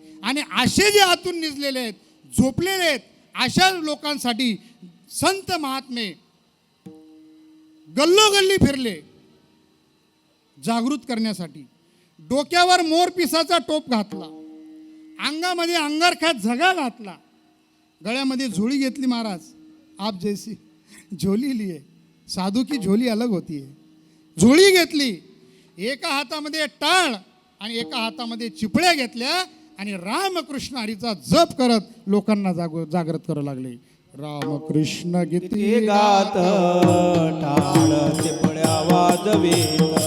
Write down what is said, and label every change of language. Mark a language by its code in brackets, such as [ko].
[mr] आणि असे जे आतून निजलेले आहेत, झोपलेले आहेत, अशा लोकांसाठी संत महात्मे गल्लोगल्ली फिरले जागृत करण्यासाठी. डोक्यावर मोरपिसाचा टोप घातला, अंगामध्ये अंगारख्यात झगा घातला, गळ्यामध्ये झोळी घेतली. [hi] महाराज आप जैसी झोली लिए, साधू की झोली अलग होती है. [mr] झोळी घेतली, एका हातामध्ये टाळ आणि एका हातामध्ये चिपळ्या घेतल्या आणि रामकृष्ण हरीचा जप करत लोकांना जागृत करू लागले. रामकृष्ण गीते गीते गात टाळ चिपळ्या वाजवीत.